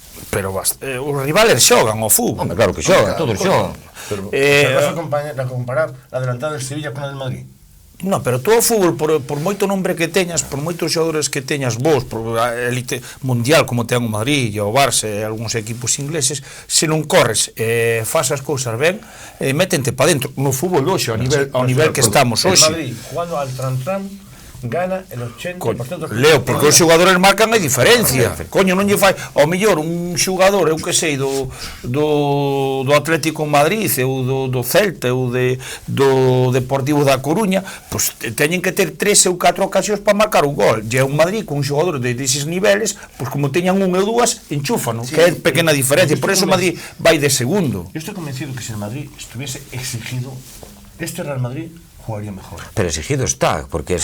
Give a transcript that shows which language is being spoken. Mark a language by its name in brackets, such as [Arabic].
[Galician] Pero os rivales xogan ao fútbol. Hombre, claro que xogan, todos xogan. [Spanish] Vas a comparar la adelantada del Sevilla con la del Madrid. [Galician] No, pero todo o fútbol, por moito nombre que teñas, por moitos xogadores que teñas vos, por a elite mundial como ten o Madrid e o Barça e algúns equipos ingleses, se non corres e faz as cousas ben, métente para dentro. No fútbol hoxe, ao nivel que estamos hoxe. [Spanish] El Madrid, jugando al tran-tran, gana el 80% dos [Galician] Leo, porque os xogadores marcan a diferencia. Coño, non lle fai, ao mellor un xogador, eu que sei, do Atlético de Madrid, ou do Celta, ou do Deportivo da Coruña, pois teñen que ter 3 ou 4 ocasións para marcar un gol. E un Madrid con un xogador de eses niveles, pois como teñan un ou dúas, enchúfano, que é pequena diferencia. Por eso o Madrid vai de segundo. [Spanish] Yo estoy convencido que si el Madrid estuviese exigido, este Real Madrid jugaría mejor. Pero exigido está, porque